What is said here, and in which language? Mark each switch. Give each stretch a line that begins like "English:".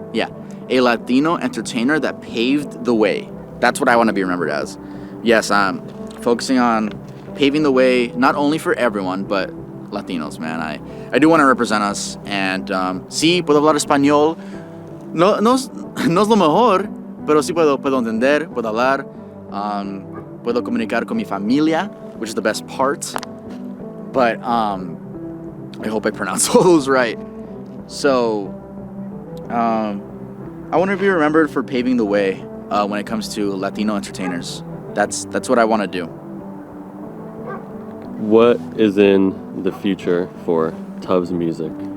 English: Yeah, a Latino entertainer that paved the way. That's what I want to be remembered as. Yes, I'm focusing on paving the way not only for everyone but Latinos, man. I do want to represent us, and
Spanish: sí, puedo hablar español. No es lo mejor, pero sí puedo entender, puedo hablar, puedo comunicar con mi familia,
English: which is the best part. But I hope I pronounce all those right. So I want to be remembered for paving the way when it comes to Latino entertainers. That's what I want to do. What is in the future for Tuv's music?